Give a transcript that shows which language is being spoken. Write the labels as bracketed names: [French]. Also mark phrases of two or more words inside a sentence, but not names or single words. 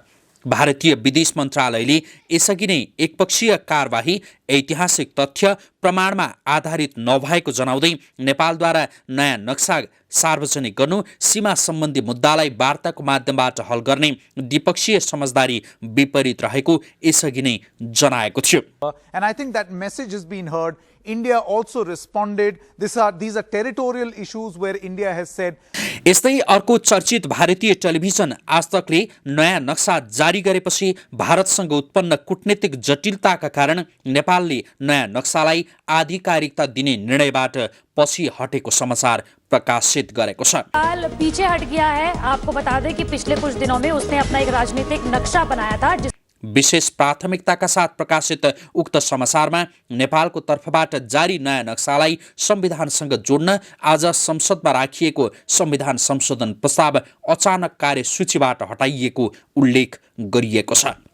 [Nepali] भारतीय विदेश मन्त्रालयले यसअघि नै एकपक्षीय कारबाही ऐतिहासिक तथ्य प्रमाणमा आधारित नभएको जनाउँदै नेपालद्वारा नयाँ नक्सा सार्वजनिक गर्नु सीमा सम्बन्धी मुद्दालाई वार्ताको माध्यमबाट हल गर्ने द्विपक्षीय समझदारी विपरीत रहेको यसअघि नै जनाएको थियो। [English] And I think that message has been heard. India also responded. These are territorial issues where India has said. [Nepali] यस्तै अर्को चर्चित भारतीय टेलिभिजन आजतकले नयाँ नक्सा जारी गरेपछि भारतसँग उत्पन्न कूटनीतिक जटिलताका कारण नेपालले नयाँ नक्सालाई आधिकारिकता दिने निर्णयबाट पछि हटेको समाचार प्रकाशित गरेको छ। [Hindi] नेपाल पीछे हट गया है। आपको बता दें कि पिछले कुछ दिनों में उसने अपना एक राजनीतिक नक्शा बनाया था [Nepali] विशेष प्राथमिकताका साथ प्रकाशित उक्त समाचारमा नेपालको तर्फबाट जारी नयाँ नक्सालाई संविधानसँग जोड्न आज संसदमा राखिएको संविधान संशोधन प्रस्ताव अचानक कार्यसूचीबाट हटाइएको उल्लेख गरिएको छ।